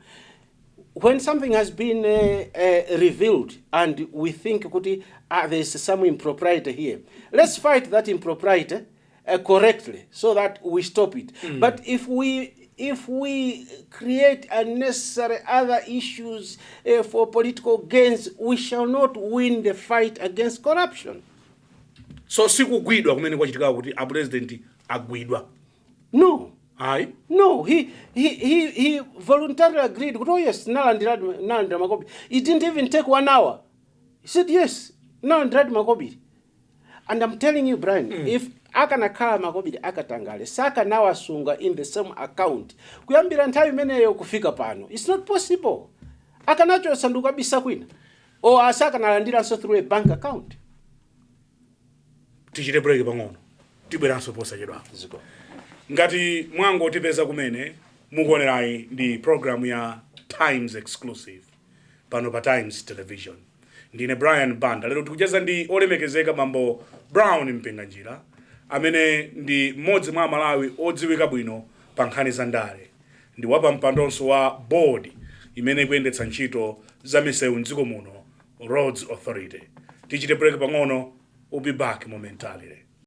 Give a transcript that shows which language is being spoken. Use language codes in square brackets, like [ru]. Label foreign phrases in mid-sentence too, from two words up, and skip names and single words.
[en] When something has been revealed and we think there's some impropriety here, let's fight that impropriety correctly so that we stop it. But if we create unnecessary other issues for political gains, we shall not win the fight against corruption. [ny] So sikugwidwa kumene kwachitika kuti a president agwidwa? [en] No. Aye. No, he voluntarily agreed. Oh yes, [ny] nalandira makopi. [en] It didn't even take 1 hour. He said yes, [ny] nalandira makopi. [en] And I'm telling you, Brian, if [ny] akanakhala makopi akatangale, saka nawa sunga [en] in the same account, [ny] kuyambira nthawi imeneyo kufika pano, [en] it's not possible. [ny] Akanacho sanduka bisa kwina. [en] Or [ny] asaka nalandira [en] so through a bank account. [ny] Tichite break pang'ono. Tibweranso posachedwa. Ngati mwango tipeza kumene mukuonerai ndi program ya Times Exclusive pano pa Times Television. Ndine Brian Banda. Lero tikucheza ndi olemekezeka mambo Brown Mpinganjira amene ndi mmodzi mwa Malawi odziwika bwino pa nkhani za ndale. Ndi wapa mpandonso wa board imene ikuyendetsa ntchito za misewu m'dziko muno, Roads Authority. Tichite break pang'ono, [en] we'll be back momentarily.